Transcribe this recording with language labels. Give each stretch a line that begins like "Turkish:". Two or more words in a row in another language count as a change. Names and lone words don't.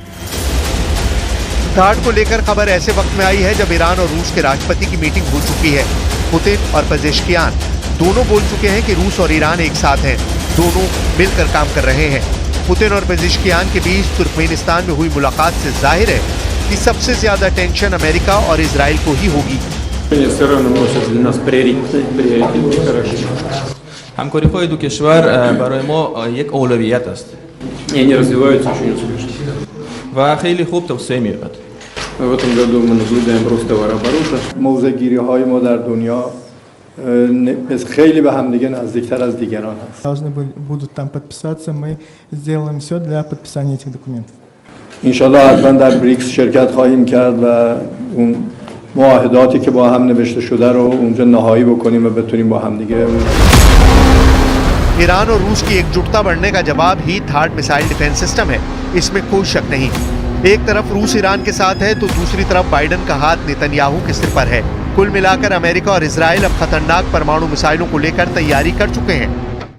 Hindi: थार्ड को लेकर खबर ऐसे वक्त में आई है जब ईरान और रूस के राष्ट्रपति की मीटिंग हो चुकी है। पुतिन और पेजेश्कियान दोनों बोल चुके हैं कि रूस और ईरान एक साथ हैं, दोनों मिलकर काम कर रहे हैं। पुतिन और पेजेश्कियान के बीच तुर्कमेनिस्तान में हुई मुलाकात से जाहिर है कि सबसे ज्यादा टेंशन अमेरिका और इजराइल को ही होगी।
Persian: همکاری‌های دو کشور برای ما یک اولویت است.
Russian: یعنی развиваются очень успешно.
Persian: و خیلی خوب توسعه می‌یابد.
Russian: В этом году мы наблюдаем рост товарооборота.
Persian: موضع‌گیری‌های ما در دنیا خیلی به هم دیگه نزدیکتر از دیگران هست.
Russian: Должны будут там подписаться, мы сделаем все для подписания этих документов.
Persian: انشالله حتما در بریکس شرکت خواهیم کرد و اون معاهداتی که با هم نوشته شده رو اونجا نهایی بکنیم و بتونیم با هم دیگه.
Hindi: ईरान और रूस की एकजुटता बढ़ने का जवाब ही थार्ड
English: missile defense system
Hindi: है, इसमें कोई शक नहीं। एक तरफ रूस ईरान के साथ है तो दूसरी तरफ बाइडेन का हाथ नेतन्याहू के सिर पर है। कुल मिलाकर अमेरिका और इजराइल अब खतरनाक परमाणु मिसाइलों को लेकर तैयारी कर चुके हैं।